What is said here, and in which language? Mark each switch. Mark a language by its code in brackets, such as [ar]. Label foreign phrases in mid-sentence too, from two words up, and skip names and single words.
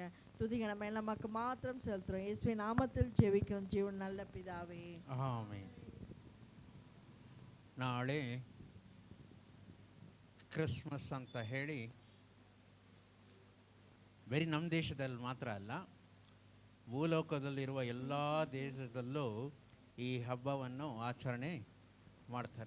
[ta] துதிகளை மேல் நமக்கு மாத்திரம் செலுத்துகிறோம். இயேசுவின் நாமத்தில் ஜெபிக்கிறோம் ஜீவன் நல்ல பிதாவே, [kn] ಆಮೆನ್. ನಾಳೆ ಕ್ರಿಸ್ಮಸ್ ಅಂತ ಹೇಳಿ ಬರೀ ನಮ್ಮ ದೇಶದಲ್ಲಿ ಮಾತ್ರ ಅಲ್ಲ, ಭೂಲೋಕದಲ್ಲಿರುವ ಎಲ್ಲ ದೇಶದಲ್ಲೂ ಈ ಹಬ್ಬವನ್ನು ಆಚರಣೆ ಮಾಡ್ತಾರೆ.